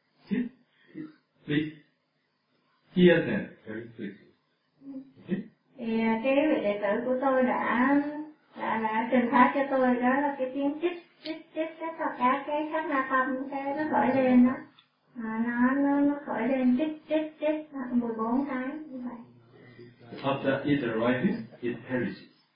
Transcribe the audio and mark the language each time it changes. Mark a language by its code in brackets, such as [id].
[en] Chit, chit, chit, please, hear them very quickly. [vi] Thì cái vị đệ tử của tôi đã trình phát cho tôi đó là cái tiếng chít chít chít tất cả cái khắp na tâm cái nó khởi lên đó à, nó khởi lên chít chít chít 14 cái như vậy. [en] After it arises, it perishes.